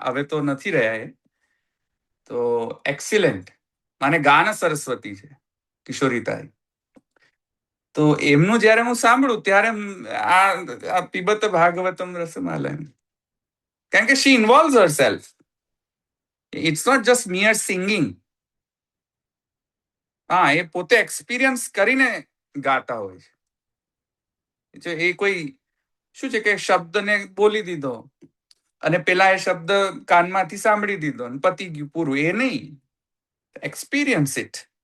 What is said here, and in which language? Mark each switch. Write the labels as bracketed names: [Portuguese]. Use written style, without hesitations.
[Gujarati] હવે તો નથી રહ્યા એ. તો એક્સિલન્ટ. મને ગાન સરસ્વતી છે કિશોરીતાઈ. તો એમનું જ્યારે હું સાંભળું ત્યારે આ [Sanskrit] પીબત ભાગવતમ રસમાલયમ, [Gujarati] કારણ કે [English] she involves herself. It's not just mere singing. [Gujarati] હા, એ પોતે એક્સપિરિયન્સ કરીને ગાતા હોય છે. એ કોઈ શું છે કે શબ્દને બોલી દીધો, અને પેલા એ શબ્દ કાનમાંથી સાંભળી દીધો અને પતી ગયું, પૂરું. એ નહીં. [English] Experience it.